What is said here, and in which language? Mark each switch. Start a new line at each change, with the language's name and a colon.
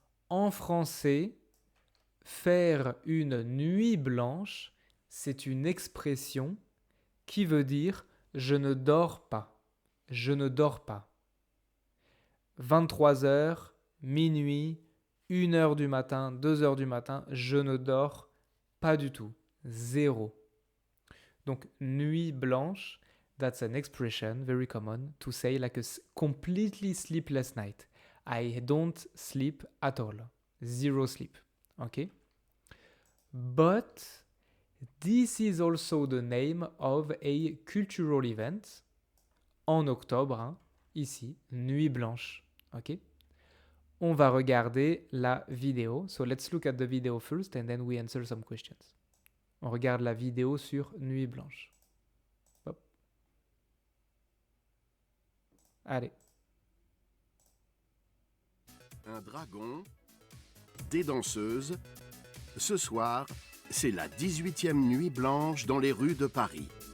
French: En français, faire une nuit blanche, c'est une expression qui veut dire je ne dors pas. Je ne dors pas. 23h, minuit, 1h du matin, 2h du matin, je ne dors pas du tout. Zéro.
English: Donc, nuit blanche, that's an expression very common to say like a completely sleepless night. I don't sleep at all. Zero sleep. Okay? But this is also the name of a cultural event
French: en octobre, ici,
English: Nuit Blanche. Ok?
French: On va regarder la vidéo.
English: So let's look at the video first and then we answer some questions.
French: On regarde la vidéo sur Nuit Blanche. Hop. Allez. Un dragon, des danseuses. Ce soir, c'est la 18e nuit blanche dans les rues de Paris.